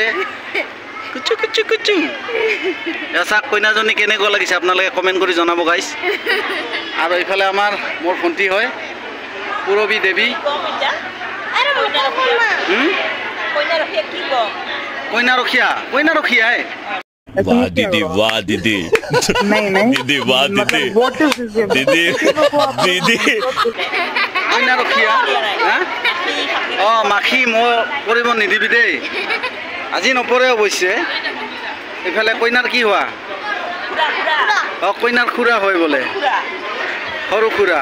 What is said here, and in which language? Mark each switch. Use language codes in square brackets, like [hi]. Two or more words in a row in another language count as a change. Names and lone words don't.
[as] কুচু কুচু কুচু। এয়া চাওক কইনাজনী কেনেকুৱা লাগিছে, আপোনালোকে কমেণ্ট কৰি জনাব গাইছ। আৰু এইফালে মোৰ ভণ্টি হয়, পূৰবী দেৱী। কইনা ৰখীয়াই। [hi] वाह दीदी, वाह दीदी। नहीं दीदी, वाह दीदी। दीदी [as] কইনা ৰখীয়া। অঁ মাখি মই কৰিব নিদিবি দেই, আজি নপৰে অৱশ্যে। এইফালে কইনাৰ কি হোৱা? অঁ কইনাৰ খুৰা হয় বোলে, সৰু খুৰা।